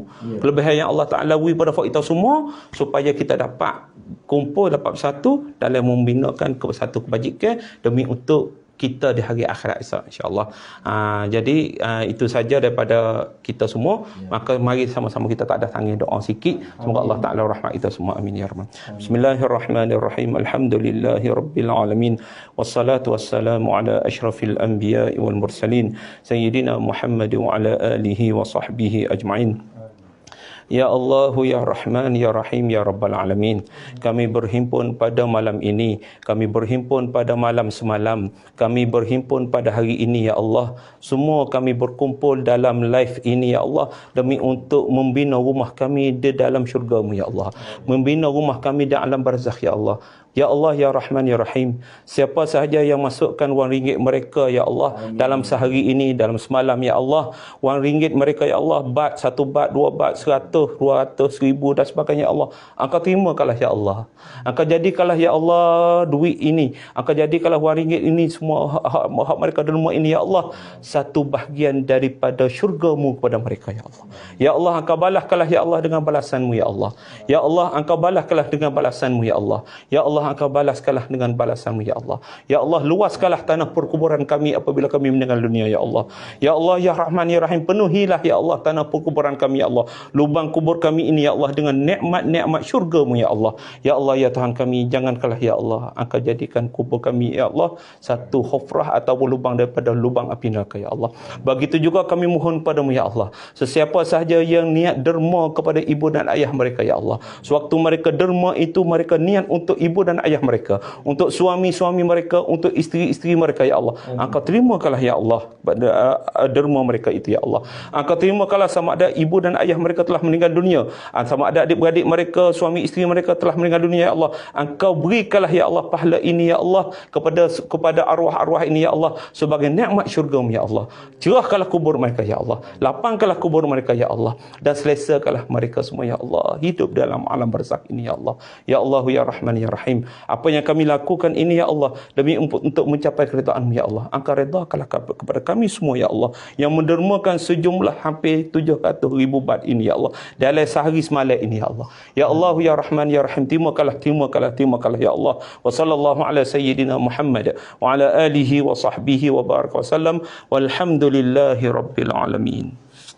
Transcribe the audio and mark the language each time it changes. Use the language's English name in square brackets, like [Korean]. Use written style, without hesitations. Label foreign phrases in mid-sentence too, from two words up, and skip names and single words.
[Malay] Kelebihan yang Allah Taala beri kepada kita semua supaya kita dapat kumpul, dapat bersatu dalam membinakan satu kebajikan demi untuk kita di hari akhirat [Arabic] إن شاء الله. [Malay] Jadi itu saja daripada kita semua. Maka mari sama-sama kita tak ada tangan doa sikit. Semoga Allah Taala rahmat kita semua. [Arabic] آمين يا رب. بسم الله الرحمن الرحيم. الحمد لله رب العالمين. والصلاة والسلام على أشرف الأنبياء والمرسلين سيدنا محمد وعلى آله وصحبه أجمعين. يا الله، يا رحمن، يا رحيم، يا رب العالمين. [Malay] Kami berhimpun pada malam ini. Kami berhimpun pada malam semalam. Kami berhimpun pada hari ini, [Arabic] يا الله. [Malay] Semua kami berkumpul dalam live ini, [Arabic] يا الله. [Malay] Demi untuk membina rumah kami di dalam syurga-Mu, [Arabic] يا الله. [Malay] Membina rumah kami di alam barzakh, [Arabic] يا الله. يا الله، يا رحمن، يا رحيم. [Malay] Siapa sahaja yang masukkan wang ringgit mereka, [Arabic] يا الله, [Malay] dalam sehari ini, dalam semalam, [Arabic] يا الله, [Malay] wang ringgit mereka, [Arabic] يا الله, [Malay] bat, 1 bat, 2 bat, 100, 200, 1000 dan sebagainya, [Arabic] يا الله. [Malay] Engkau terimakanlah, [Arabic] يا الله. [Malay] Engkau jadikanlah, [Arabic] يا الله, [Malay] duit ini. Engkau jadikanlah wang ringgit ini, semua hak mereka derma ini, [Arabic] يا الله, [Malay] satu bahagian daripada syurga-Mu kepada mereka, [Arabic] يا الله. يا الله, [Malay] Engkau balaskanlah, [Arabic] يا الله, [Malay] dengan balasan-Mu, [Arabic] يا الله. يا الله, [Malay] Engkau balaskanlah dengan balasan-Mu, [Arabic] يا الله. يا الله, [Malay] Engkau balaskanlah dengan balasan-Mu, [Arabic] يا الله. يا الله, [Malay] luaskanlah tanah perkuburan kami apabila kami meninggal dunia, [Arabic] يا الله. يا الله، يا رحمن، يا رحيم، penuhilah، يا الله, [Malay] tanah perkuburan kami, [Arabic] يا الله. [Malay] Lubang kubur kami ini, [Arabic] يا الله, [Malay] dengan nikmat-nikmat syurga-Mu, [Arabic] يا الله. يا الله, [Malay] Ya Tuhan kami, jangankanlah, [Arabic] يا الله, [Malay] Engkau jadikan kubur kami, [Arabic] يا الله, [Malay] satu hufrah ataupun lubang daripada lubang api neraka, [Arabic] يا الله. [Malay] Begitu juga kami mohon padamu, [Arabic] يا الله, [Malay] sesiapa sahaja yang niat derma kepada ibu dan ayah mereka, [Arabic] يا الله, [Malay] sewaktu mereka derma itu, mereka niat untuk ibu dan ayah mereka, untuk suami-suami mereka, untuk isteri-isteri mereka, [Arabic] يا الله. [Malay] Engkau terimakanlah, [Arabic] يا الله, [Malay] derma mereka itu, [Arabic] يا الله. [Malay] Engkau terimakanlah sama ada ibu dan ayah mereka telah meninggal dunia, sama ada adik-beradik mereka, suami isteri mereka telah meninggal dunia, [Arabic] يا الله. [Malay] Engkau berikanlah, [Arabic] يا الله, [Malay] pahala ini, [Arabic] يا الله, [Malay] kepada arwah-arwah ini, [Arabic] يا الله, [Malay] sebagai nikmat syurga-Mu, [Arabic] يا الله. [Malay] Cerahkanlah kubur mereka, [Arabic] يا الله. [Malay] Lapangkanlah kubur mereka, [Arabic] يا الله, [Malay] dan selesakanlah mereka semua, [Arabic] يا الله, [Malay] hidup dalam alam barzakh ini, Ya Allah. [Arabic] يا الله، يا رحمن، يا رحيم. [Malay] Apa yang kami lakukan ini, [Arabic] يا الله, [Malay] demi untuk mencapai keredaan-Mu, [Arabic] يا الله. [Malay] Engkau redakanlah kepada kami semua, [Arabic] يا الله, [Malay] yang mendermakan sejumlah hampir 700,000 bat ini, Ya Allah, dalam sehari semalam ini, [Arabic] يا الله. يا الله، يا رحمن، يا رحيم, terimakanlah, يا الله. وصلى الله على سيدنا محمد وعلى آله وصحبه وبارك وسلم. والحمد لله رب العالمين.